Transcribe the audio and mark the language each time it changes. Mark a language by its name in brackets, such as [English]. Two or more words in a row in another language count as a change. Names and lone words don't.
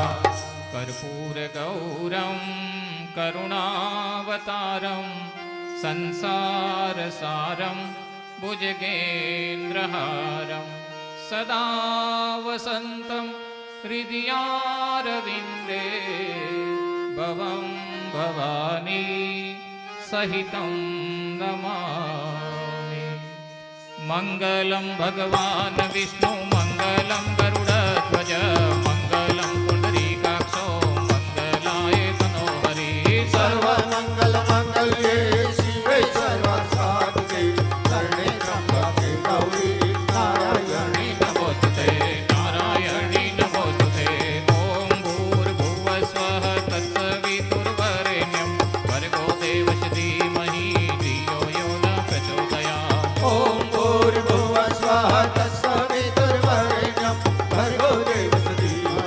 [Sanskrit] કર્પૂર ગૌરમ કરુણાવતારમ સંસાર સારમ ભુજગેન્દ્રહારમ સદા વસંતમ હૃદયારવિંદે ભવં ભવાની સહિतं નમામિ. મંગલમ ભગવાન વિષ્ણુ મંગલમ ગરુડધ્વજ મંગલમ પુંડરીકાક્ષો મંગલાય તનોહરિ. સર્વ सर्वमंगल मंगल्ये शिवे सर्वसाधिके शरणे त्र्यंबके गौरी नारायणी નમોસ્તુતે નારાયણી નમોસ્તુતે. ઓમ ભૂર્ભુવસ્વઃ તત્સવિતુર્વરેણ્યં ભર્ગો દેવસ્ય ધીમહિ ધિયો યો ન પ્રચોદયાत्. ओम भूर्भुवः स्वः तत्सवितुर्वरेण्यं भर्गो देवस्य